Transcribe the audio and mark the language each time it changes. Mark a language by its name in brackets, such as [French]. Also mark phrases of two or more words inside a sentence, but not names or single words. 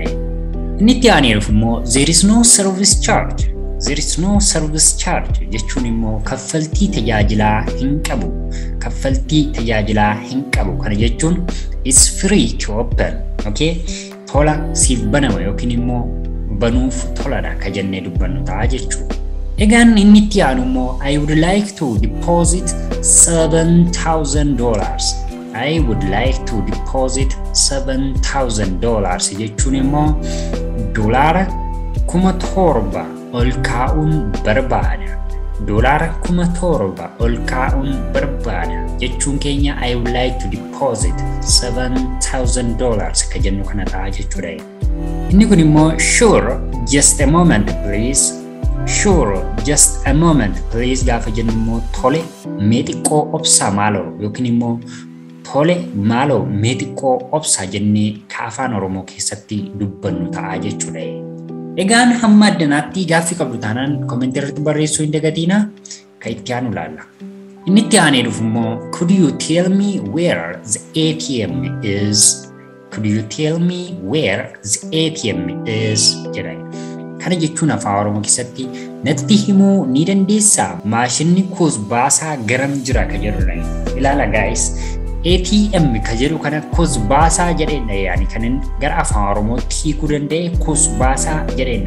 [Oromo] Inni itti aaneef immoo [English] there is no service charge. There is no service charge [Oromo] jechuun immoo kaffaltii tajaajilaa hin qabu. Kaffaltii tajaajilaa hin qabu kana jechuun [English] is free to open. [Oromo] Okay? Tola siif banama yookiin immoo banuuf toladha ka jennee dubbannu ta'a jechuudha. Egaan inni itti aanu immoo [English] I would like to deposit $7,000. I would like to deposit $7,000 [Oromo] jechuun immoo $7,000 ol kaa'uun barbaada. $7,000 ol kaa'uun barbaada jechuun keenya [English] I would like to deposit $7,000 [Oromo] ka jennu kana ta'a jechuudha. Inni kun immoo [English] sure just a moment please. Sure just a moment please [Oromo] gaafa jennu immoo tole mee xiqqoo obsaa maaloo yookiin immoo tole maaloo mee xiqqoo obsaa jennee ka afaan Oromoo keessatti dubbannu ta'a jechuudha. Egaan hamma addanaatti gaaffii qabdu taanaan komentii irratti barreessuu hin dagatinaa ka itti aanu ilaalla. Inni itti aanee dhufu immoo [English] could you tell me where the ATM is? Could you tell me where the ATM is? [Oromo] jedha. Kana jechuun afaan Oromoo keessatti natti himuu ni dandeessaa maashinni kuus baasaa garam jira ka jedhudha. Ilaala guys. ATM ka jedhu kana kuus baasaa jedheenna yaani kanin gara afaan Oromootti hiikuu danda'e kuus baasaa jedheenna.